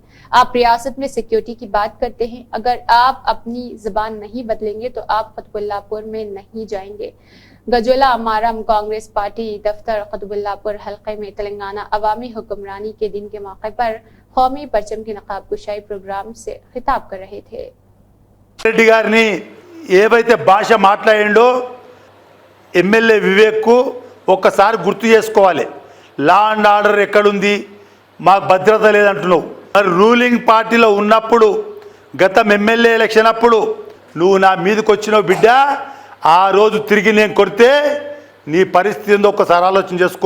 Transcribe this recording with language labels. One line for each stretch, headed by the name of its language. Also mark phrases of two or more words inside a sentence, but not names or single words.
Urdu: آپ ریاست میں سیکیورٹی کی بات کرتے ہیں، اگر آپ اپنی زبان نہیں بدلیں گے تو آپ قطب اللہ پور میں نہیں جائیں گے۔ گجولا مارم کانگریس پارٹی دفتر قطب اللہ پور حلقے میں تلنگانہ عوامی حکمرانی کے دن کے موقع پر قومی پرچم کی نقاب کشائی پروگرام سے خطاب کر رہے تھے۔
Telugu: రెడ్డి గారిని ఏవైతే భాష మాట్లాడిండో ఎమ్మెల్యే వివేక్కు ఒక్కసారి గుర్తు చేసుకోవాలి।
English: law and order
Telugu: ఎక్కడుంది, మాకు భద్రత లేదంటున్నావు। మరి
English: ruling party
Telugu: ఉన్నప్పుడు గతం ఎమ్మెల్యే ఎలక్షన్ అప్పుడు నువ్వు నా మీదకి వచ్చినావు బిడ్డ, ఆ రోజు తిరిగి నేను కొడితే నీ పరిస్థితి ఏందో ఒక్కసారి ఆలోచన చేసుకో।